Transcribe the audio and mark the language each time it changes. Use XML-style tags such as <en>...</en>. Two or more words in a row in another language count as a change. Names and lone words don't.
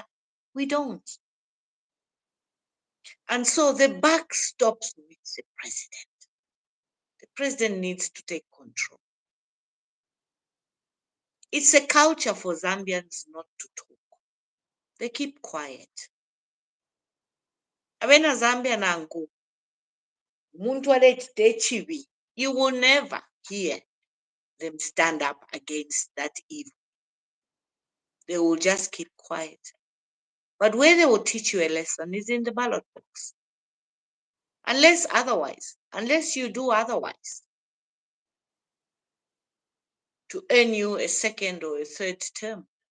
<en>We don't. And so the buck stops with the president. The president needs to take control. It's a culture for Zambians not to talk. They keep quiet.</en> <bem>Abena Zambia nangu, muntu alechite chibi.</bem> <en>You will never hear them stand up against that evil. They will just keep quiet. But where they will teach you a lesson is in the ballot box. Unless you do otherwise, to earn you a second or a third term.</en>